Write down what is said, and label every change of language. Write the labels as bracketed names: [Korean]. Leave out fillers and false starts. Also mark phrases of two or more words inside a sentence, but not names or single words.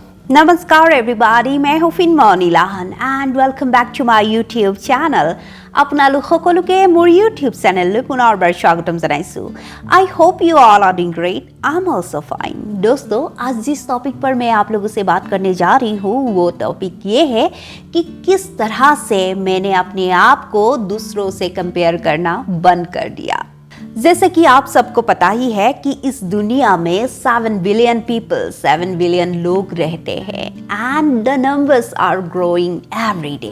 [English] namaskar everybody, [Hindi] मैं हूँ [English] Finmoni Lahan and welcome back to my YouTube channel. [Assamese] আপোনালোক সকলোকে মোৰ ইউটিউব চেনেললৈ পুনৰবাৰ স্বাগতম জনাইছোঁ। [English] I hope you all are doing great, I am also fine. [Hindi] दोस्तों, आज जिस टॉपिक पर मैं आप लोगों से बात करने जा रही हूँ वो टॉपिक ये है कि किस तरह से मैंने अपने आप को दूसरों से कंपेयर करना बंद कर दिया। जैसे कि आप सबको पता ही है कि इस दुनिया में [English] 7 billion people, [Hindi] 7 बिलियन लोग रहते हैं [English] and the numbers are growing every day.